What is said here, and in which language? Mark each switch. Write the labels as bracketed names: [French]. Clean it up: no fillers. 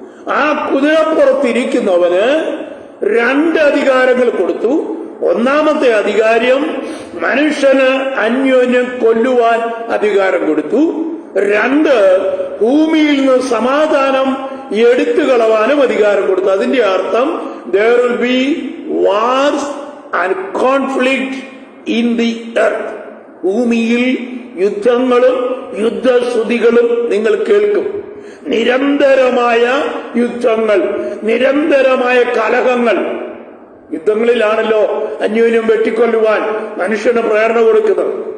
[Malayalam] ആ കുതിരപ്പുറത്തിരിക്കുന്നവന് രണ്ട് അധികാരങ്ങൾ കൊടുത്തു. ഒന്നാമത്തെ അധികാരം മനുഷ്യന് അന്യോന്യം കൊല്ലുവാൻ അധികാരം കൊടുത്തു. രണ്ട്, ഭൂമിയിൽ നിന്ന് സമാധാനം എടുത്തു കളവാനും അധികാരം കൊടുത്തു. അതിന്റെ അർത്ഥം [English] there will be wars and conflict in the earth. [Malayalam] ഭൂമിയിൽ യുദ്ധങ്ങളും യുദ്ധശ്രുതികളും നിങ്ങൾ കേൾക്കും. നിരന്തരമായ യുദ്ധങ്ങൾ, നിരന്തരമായ കലഹങ്ങൾ. യുദ്ധങ്ങളിലാണല്ലോ അന്യോന്യം വെട്ടിക്കൊല്ലുവാൻ മനുഷ്യന് പ്രേരണ കൊടുക്കുന്നത്.